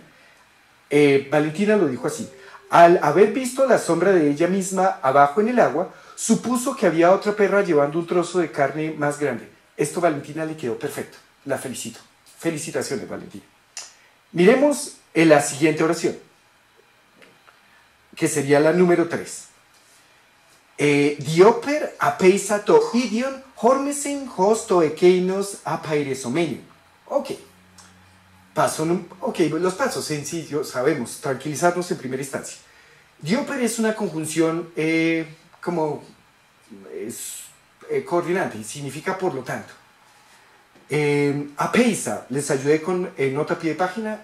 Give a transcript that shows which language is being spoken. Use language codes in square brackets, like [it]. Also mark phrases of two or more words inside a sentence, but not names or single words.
[es] Valentina lo dijo así: al haber visto la sombra de ella misma abajo en el agua, supuso que había otra perra llevando un trozo de carne más grande. Esto a Valentina le quedó perfecto. La felicito. Felicitaciones, Valentina. Miremos en la siguiente oración, que sería la número 3. [el] διόπερ ἀφεῖσα τὸ ἴδιον ὥρμησεν ὡς τὸ ἐκεῖνος ἀφαιρησομένη. [es] Ok. Los pasos sencillos, sabemos, tranquilizarnos en primera instancia. Dioper es una conjunción coordinante y significa por lo tanto. Apeisa, les ayudé con nota a pie de página.